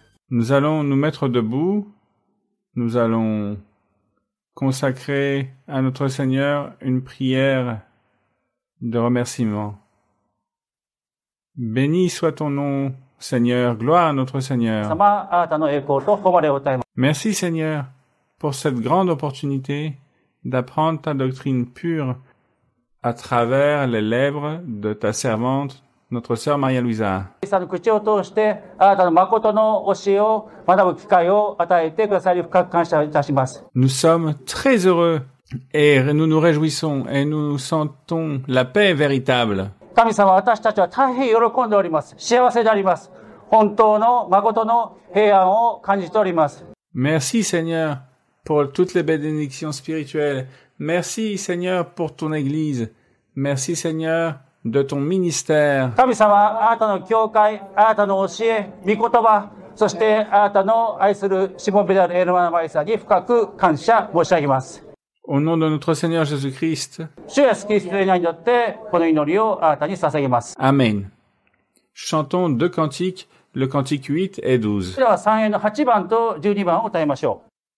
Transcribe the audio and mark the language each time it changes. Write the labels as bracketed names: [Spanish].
[French] Nous allons nous mettre debout. Nous allons consacrer à notre Seigneur une prière de remerciement. Béni soit ton nom, Seigneur. Gloire à notre [Japanese] う。 [French] Seigneur. [Japanese] 様、あなたの栄光と誉れを歌います。 [French] Merci, Seigneur, pour cette grande opportunité d'apprendre ta doctrine pure à travers les lèvres de ta servante, notre sœur Maria-Luisa. [Japanese] イエス様の口を通してあなたの誠の教えを学ぶ機会を与えてくださり深く感謝いたします。 [French] Nous sommes très heureux et nous nous réjouissons et nous sentons la paix véritable. [Japanese] 神様、私たちは大変喜んでおります。幸せであります。本当の誠の平安を感じております。 [French] Merci, Seigneur, pour toutes les bénédictions spirituelles. Merci, Seigneur, pour ton Église. Merci, Seigneur, de ton ministère. [Japanese] 神様、あなたの教会、あなたの教え、御言葉、そしてあなたの愛するしもべであるエルマナマリサに深く感謝申し上げます。 [French] Au nom de notre Seigneur Jésus-Christ. [Japanese] 主イエスキリストの皆によってこの祈りをあなたに捧げます。 [French] Amen. Chantons deux cantiques, le cantique 8 et 12. [Japanese] それでは3編の8番と12番を歌いましょう。